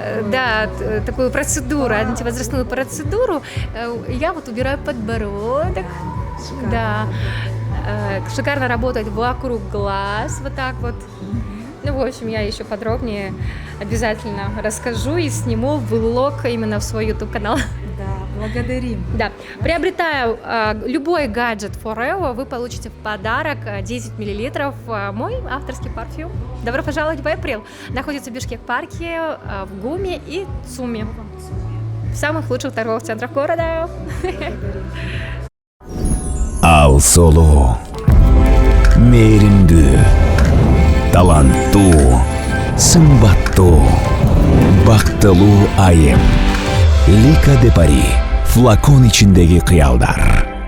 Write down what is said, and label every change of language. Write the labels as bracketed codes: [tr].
[ru] да, такую процедуру, антивозрастную процедуру. Я вот убираю подбородок. Шикарно. Да. Шикарно работает вокруг глаз, вот так вот. Ну, в общем, я еще подробнее обязательно расскажу и сниму влог именно в свой YouTube-канал. Да, благодарим. Да. Приобретая любой гаджет Forever, вы получите в подарок 10 мл мой авторский парфюм. Добро пожаловать в April. Находится в Бишкек-парке, в ГУМе и ЦУМе. В самых лучших торговых центрах города. [ky] Ал Соло, мейриндүү, таланттуу, сымбаттуу, бактылуу айым. Лика де Пари, флакон ичиндеги кыялдар.